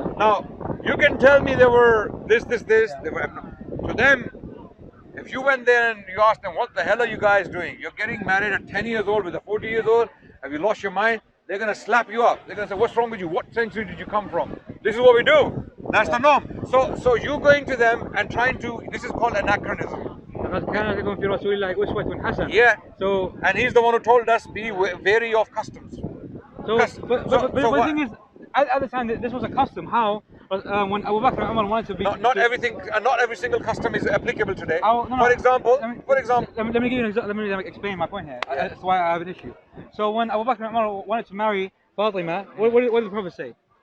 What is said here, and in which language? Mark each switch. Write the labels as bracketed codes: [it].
[en] Now, you can tell me there were this. They were, to them, if you went there and you asked them, what the hell are you guys doing? You're getting married at 10 years old with a 40 years old. Have you lost your mind? They're going to slap you up. They're going to say, what's wrong with you? What century did you come from? This is what we do. That's the norm. So you going to them and trying to, this is called anachronism. [ar] لقد كان لكم في رسول الله أسوة حسنة. [en] Yeah. So And he's the one who told us, be wary of customs. but the thing is, at the time this was a custom. How when Abu Bakr and Umar wanted to be Not everything, not every single custom is applicable today. No. For example, let me give you an example. Let me explain my point here. That's why I have an issue. So when Abu Bakr and Umar wanted to marry Fatima, what did the Prophet say?